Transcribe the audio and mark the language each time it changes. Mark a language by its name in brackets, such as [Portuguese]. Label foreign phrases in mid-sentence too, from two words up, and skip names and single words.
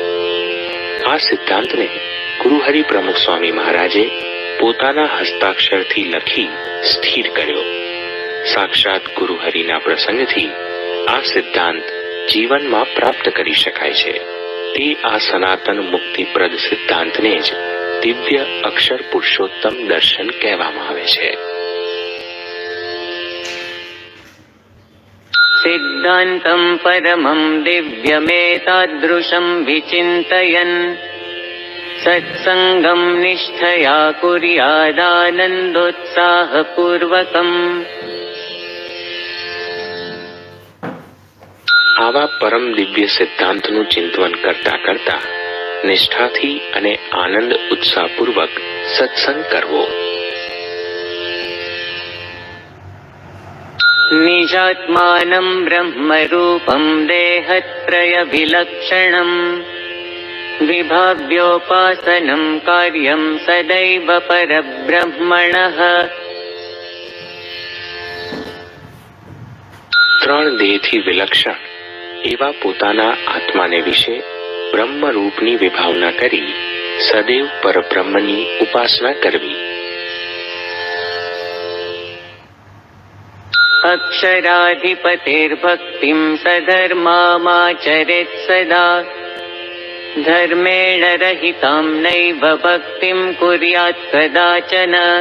[Gujarati] આ સિદ્ધાંતને ગુરુહરિ પ્રમુખ સ્વામી મહારાજે પોતાના હસ્તાક્ષરથી લખી સ્થિર કર્યો. સાક્ષાત ગુરુહરિના પ્રસંગથી આ સિદ્ધાંત જીવનમાં પ્રાપ્ત કરી શકાય છે. તે આ સનાતન મુક્તિપ્રદ સિદ્ધાંતને જ દિવ્ય અક્ષર પુરુષોત્તમ દર્શન કહેવામાં આવે છે. [Sanskrit] सिद्धान्तं परमं दिव्यमेतादृशं विचिन्तयन् सत्सङ्गं निष्ठया कुर्यादानन्दोत्साहपूर्वकम्। [Gujarati] આવા પરમ દિવ્ય સિદ્ધાંતનું ચિંતન કરતા કરતા નિષ્ઠાથી અને આનંદ ઉત્સાહપૂર્વક સત્સંગ કરવો. [Sanskrit] निजात्मानं ब्रह्मरूपं देहत्रयविलक्षणं विभाव्योपासनं कार्यं सदैव परब्रह्मणः। [Gujarati] ત્રણ દેહથી વિલક્ષણ એવા પોતાના આત્માને વિશે બ્રહ્મરૂપની વિભાવના કરી સદૈવ પરબ્રહ્મની ઉપાસના કરવી. [Sanskrit] अक्षराधिपतिर्भक्तिम् सधर्मामाचरेत् सदा धर्मेण रहिताम् नैव भक्तिम् कुर्यात् कदाचन.